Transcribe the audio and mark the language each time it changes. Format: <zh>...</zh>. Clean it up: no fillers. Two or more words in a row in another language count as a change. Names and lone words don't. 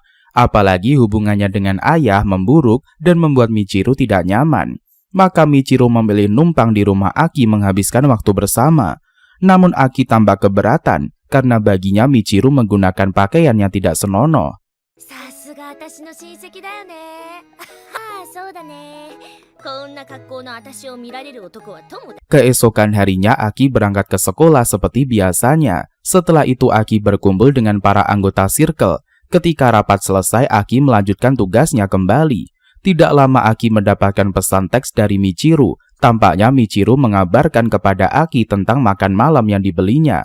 <id>Apalagi hubungannya dengan ayah memburuk dan membuat Michiru tidak nyaman. Maka Michiru memilih numpang di rumah Aki menghabiskan waktu bersama. Namun Aki tampak keberatan karena baginya Michiru menggunakan pakaian yang tidak senonoh.</id> <ja>私の親戚だよね。ああ、そうだね。こんな格好の私を見られる男は友だ。</ja> <id>Keesokan harinya Aki berangkat ke sekolah seperti biasanya. Setelah itu Aki berkumpul dengan para anggota circle. Ketika rapat selesai, Aki melanjutkan tugasnya kembali. Tidak lama Aki mendapatkan pesan teks dari Michiru. Tampaknya Michiru mengabarkan kepada Aki tentang makan malam yang dibelinya.</id>